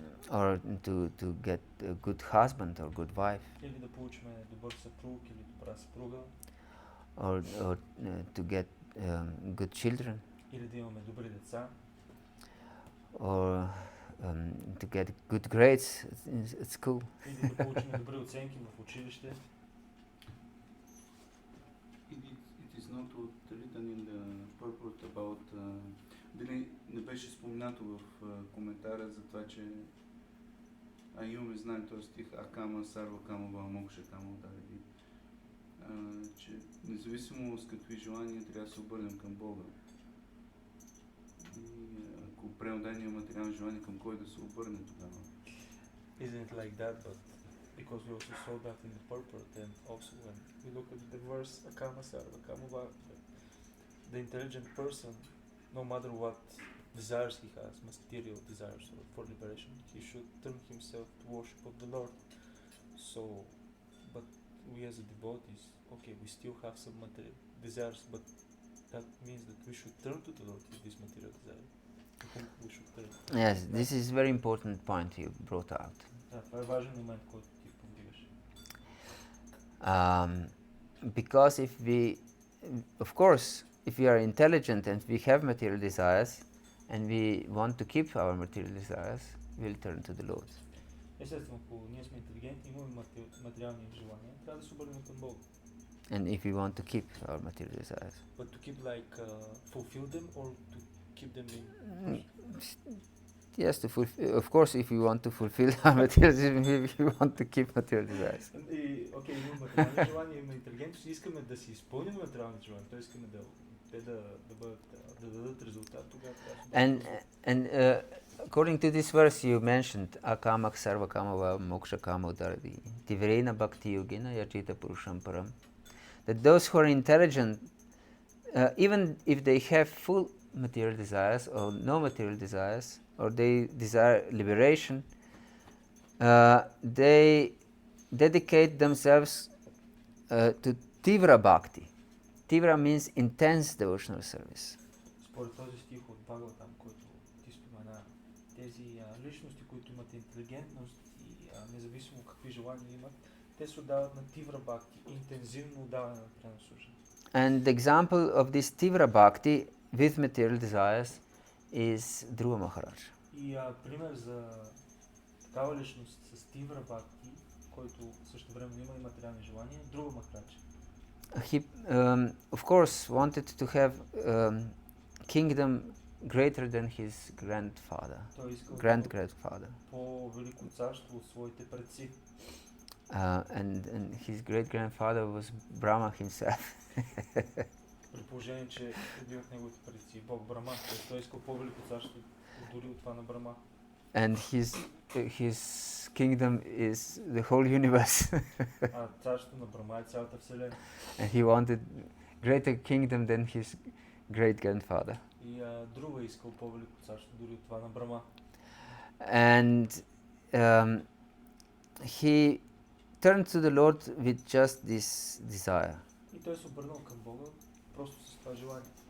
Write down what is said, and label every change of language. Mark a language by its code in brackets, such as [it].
[en] Or to get a good husband or good wife. [bg] Или да получим добър съпруг или добра съпруга. [en] Or to get good children. [bg] Или да имаме добри деца. [en] Or to get good grades at school. [bg] Или да получим добри оценки в училище. [en] It is not written in the purport about [bg] дали не беше споменато в коментара за това, че имаме знание този стих Акама, Сарва Камава, Мокша Камава, че независимо с какви желания трябва да се обърнем към Бога. И ако преодание материално желание, към кой да се обърне тогава? [en] Isn't it like that, but because we also saw that in the purport, and also when we look at the verse Akama Sarva Kamava, the intelligent person, no matter what desires he has, material desires or for liberation, he should turn himself to worship of the Lord. So, but we as a devotees, okay, we still have some material desires, but that means that we should turn to the Lord with this material desire. To whom we should turn. Yes, this is a very important point you brought out. [bg] Да, това е важен момент, който ти повдигаш. [en] Because of course, if we are intelligent and we have material desires, and we want to keep our material desires, we'll turn to the Lord. [bg] Естествено, ако ние сме интелигентни, имаме материални желания, трябва да се обърнем към Бога. [en] And if we want to keep our material desires. But to keep fulfill them or to keep them in? Yes, of course, if we want to fulfill our material desires, we want to keep material desires. [bg] Окей, имаме материални желания, имаме интелигентност и искаме да си изпълним материални желания, т.е. искаме да дадат резултат тогава. [en] And according to this verse you mentioned, [sa] akamak sarva kamava moksha kama udaradi tivrena bhakti-yogena yajita purusham param, [en] that those who are intelligent, even if they have full material desires or no material desires, or they desire liberation, they dedicate themselves to tivra bhakti. Tivra means intense devotional service. [bg] Според този стих от Бхагавата-дharma, който ти спомена, тези личности, които имат интелигентност и независимо какви желания имат, те се отдават на тивра бхакти, интензивно отдаване на пренаслужение. [en] And the example of this tivra bhakti with material desires is Dhruva Maharaj. [bg] И пример за такава личност с тивра бхакти, който също време има и материални желания, Dhruva Maharaj. [en] He, of course, wanted to have kingdom greater than his grandfather, great-grandfather. [bg] По-велико царство от своите предци. [en] And his great-grandfather was Brahma himself. [bg] При положение, че един от неговите предци, Бог Брама, той искал по-велико царство дори от това на Брама. [en] And his kingdom is the whole universe. [bg] Царството на Брама е цялата вселена. [en] And he wanted greater kingdom than his great-grandfather. [bg] И Друга искал по-велико царство дори от това на Брама. [en] And he turned to the Lord with just this desire. [bg] И той се обърнал към Бога просто с това желание.